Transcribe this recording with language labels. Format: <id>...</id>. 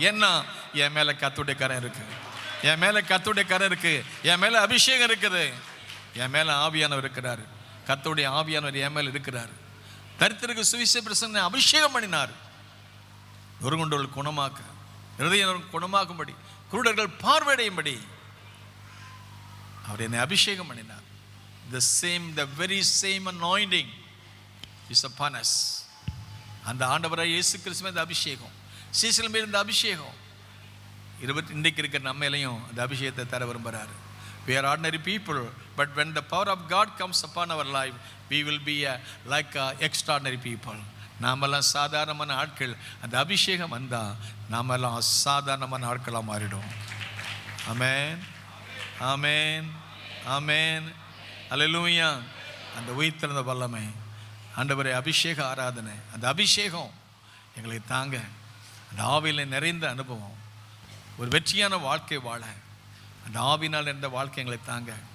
<ta>ஏன்னா என் மேல கர்த்தருடைய கரம் இருக்கு, என் மேல கர்த்தருடைய கரம் இருக்கு, என் மேல அபிஷேகம் இருக்குது, என் மேல ஆவியானவர் இருக்கிறார். கர்த்தருடைய ஆவியானவர் என் மேல இருக்கிறார். தரித்திரருக்கு சுவிசேஷ பிரசங்க அபிஷேகம் பண்ணினார். நொறுங்குண்டவர்கள் குணமாக்க, இருதயம் குணமாக்கும்படி, குருடர்கள் பார்வையடையும்படி அவர் என்னை அபிஷேகம் பண்ணினார்.</ta> <en>the very same anointing is upon us.</en> <ta>அந்த ஆண்டவராய் இயேசு கிறிஸ்துவின் இந்த அபிஷேகம், சீசல் மேல் இந்த அபிஷேகம் இன்றைக்கு இருக்கிற நம்மையிலையும் அந்த அபிஷேகத்தை தர விரும்புகிறார்.</ta> <en>We are ordinary people, but when the power of God comes upon our life, we will be like extraordinary people.</en> <ta>நாமெல்லாம் சாதாரணமான ஆட்கள். அந்த அபிஷேகம் வந்தால் நாமெல்லாம் அசாதாரணமான ஆட்களாக மாறிடும். ஆமென், ஆமென், ஆமென், அல்லேலூயா. அந்த உயிர்த்தெழுந்த வல்லமை, ஆண்டவரே அபிஷேக ஆராதனை, அந்த அபிஷேகம் எங்களை தாங்க, அந்த ஆவியில் நிறைந்த அனுபவம், ஒரு வெற்றியான வாழ்க்கை வாழ அந்த ஆவினால் நிறைந்த வாழ்க்கை எங்களை தாங்க.</ta>